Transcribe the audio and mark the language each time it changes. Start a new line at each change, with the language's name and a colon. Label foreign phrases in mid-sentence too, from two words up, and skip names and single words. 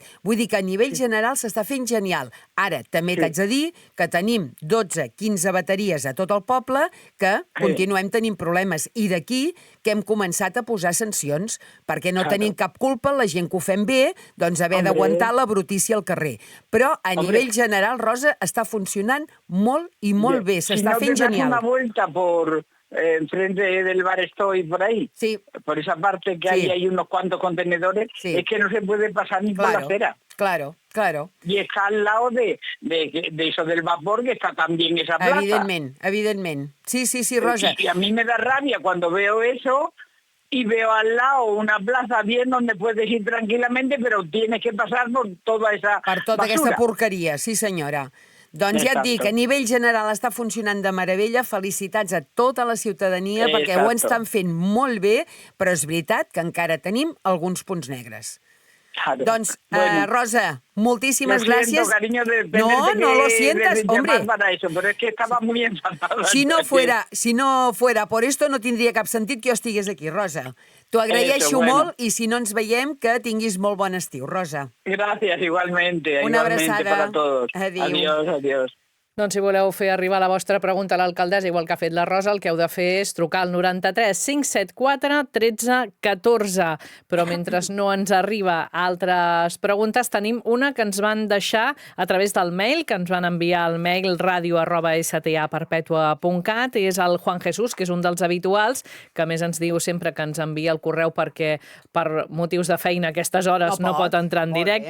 Catalan: Vull dir que a nivell general s'està fent genial. Ara, també t'haig de dir que tenim 12-15 bateries a tot el poble que continuem tenint problemes. I d'aquí que hem començat a posar sancions, perquè no tenim cap culpa, la gent que ho fem bé, doncs haver d'aguantar la brutícia al carrer. Però a nivell general, Rosa, està funcionant molt i molt bé, s'està fent
Spanish: Si no te das
Catalan: genial.
Spanish: una vuelta por enfrente del bar Estoy por ahí, Sí. por esa parte que Sí. hay unos cuantos contenedores, Sí. es que no se puede pasar ni por la acera. Claro. Y está al lado de eso del vapor, que está también esa plaza.
Catalan: Evidentment. Sí, Rosa.
Spanish: Y a mí me da rabia cuando veo eso y veo al lado una plaza bien donde puedes ir tranquilamente, pero tienes que pasar por toda esa
Catalan: Per tota
Spanish: basura.
Catalan: aquesta porqueria, sí senyora. Doncs ja et dic, a nivell general està funcionant de meravella. Felicitats a tota la ciutadania perquè ho estan fent molt bé, però és veritat que encara tenim alguns punts negres.
Spanish: Claro.
Catalan: Doncs,
Spanish: Bueno.
Catalan: Rosa, moltíssimes
Spanish: Lo siento,
Catalan: gràcies.
Spanish: cariño, de No tenerte lo que sientas, llamar hombre. para eso, pero es que estaba muy enfadada. Si no fuera por esto,
Catalan: no tindria cap sentit que jo estigués aquí, Rosa. T'ho agraeixo
Spanish: Eso, bueno.
Catalan: molt i si no ens veiem, que tinguis molt bon estiu, Rosa.
Spanish: Gracias, igualmente.
Catalan: Una
Spanish: igualmente
Catalan: abraçada.
Spanish: para todos.
Catalan: Adéu.
Spanish: Adiós.
Catalan: Doncs si voleu fer arribar la vostra pregunta a l'alcaldessa, igual que ha fet la Rosa, el que heu de fer és trucar al 93 574 13 14. Però mentre no ens arriba altres preguntes, tenim una que ens van deixar a través del mail, que ens van enviar al mail radio@staperpetua.cat, i és el Juan Jesús, que és un dels habituals, que a més ens diu sempre que ens envia el correu perquè per motius de feina a aquestes hores no pot entrar en directe.